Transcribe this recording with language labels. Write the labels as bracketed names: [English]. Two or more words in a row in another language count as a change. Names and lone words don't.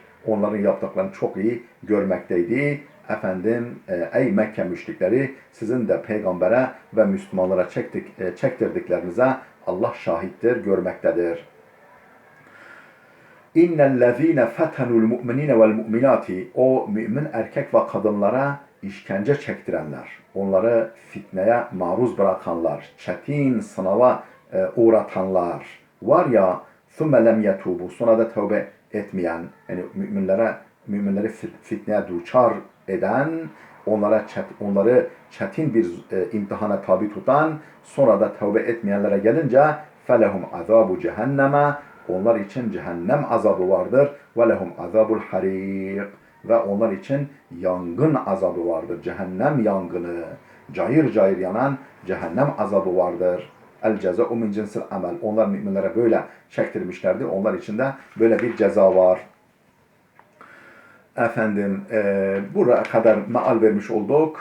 [Turkish] Onların yaptıklarını çok iyi görmekteydi. Efendim ey Mekke müşrikleri sizin de peygambere ve Müslümanlara çektirdiklerinize Allah şahittir, görmektedir. [Arabic] إن الذين فتنوا المؤمنين والمؤمنات [Turkish] o mümin erkek ve kadınlara işkence çektirenler, onları fitneye maruz bırakanlar, çetin sınava uğratanlar var ya [Arabic] ثُمَّ لَمْ يَتُوبُ [Turkish] sonra da tövbe etmeyen, yani müminleri fitneye duçar eden, onları çetin bir imtihana tabi tutan, sonra da tövbe etmeyenlere gelince [Arabic] فَلَهُمْ عَذَابُ [Turkish] cehenneme onlar için cehennem azabı vardır. [Arabic] وَلَهُمْ عَذَابُ الْحَرِيقِ [Turkish] ve onlar için yangın azabı vardır. Cehennem yangını, cayır cayır yanan cehennem azabı vardır. [Arabic] الجزاء من جنس العمل. [Turkish] Onlar müminlere böyle çektirmişlerdi. Onlar için de böyle bir ceza var. Efendim buraya kadar meal vermiş olduk.